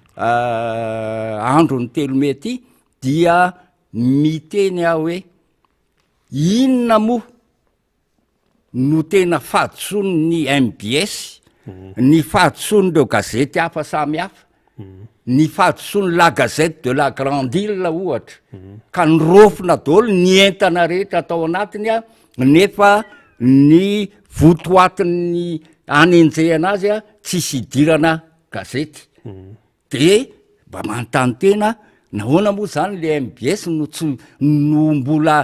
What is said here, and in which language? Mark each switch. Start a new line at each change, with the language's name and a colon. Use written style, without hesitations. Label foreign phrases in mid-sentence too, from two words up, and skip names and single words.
Malagasy: androny telome ty dia miteny aho hoe inona moa no tena fahadisony ny MBS ny fahadison'ireo gazety hafa samy hafa ny fahadisony la gazette de la grande île ohatra ka nyrofina daholo ny entana rehetra atao anatiny nefa ny votoatin'ny anenjehana azy tsisy idirana gazety de mba manontany tena nahoana moa zany le MBS no mbola